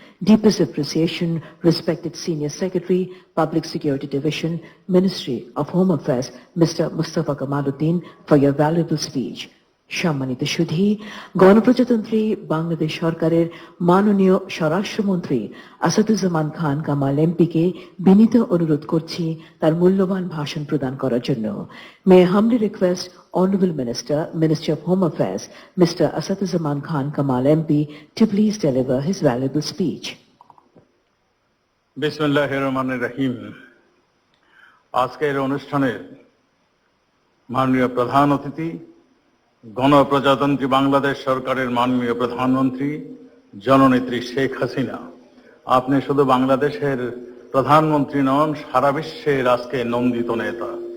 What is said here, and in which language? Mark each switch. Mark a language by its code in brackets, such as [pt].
[en] Deepest appreciation respected senior secretary, public security division, ministry of home affairs, mister Mustafa Kamal Uddin, for your valuable speech. [bn] সম্মানিত সুধী, গণপ্রজাতন্ত্রী বাংলাদেশ সরকারের মাননীয় স্বরাষ্ট্রমন্ত্রী আসাদুজ্জামান খান কামাল এমপিকে বিনীত অনুরোধ করছি তার মূল্যবান ভাষণ প্রদান করার জন্য। [en] May humbly request Honorable Minister, Ministry of Home Affairs, Mr. Asaduজ্জামান Khan Kamal MP, to please deliver his valuable speech. [ar] বিসমিল্লাহির রহমানির রহিম। [bn] আজকের অনুষ্ঠানের মাননীয় প্রধান অতিথি, গণপ্রজাতন্ত্রী বাংলাদেশ সরকারের মাননীয় প্রধানমন্ত্রী জননেত্রী শেখ হাসিনা, আপনি শুধু বাংলাদেশের প্রধানমন্ত্রী নন, সারা বিশ্বের আজকে নন্দিত নেতা।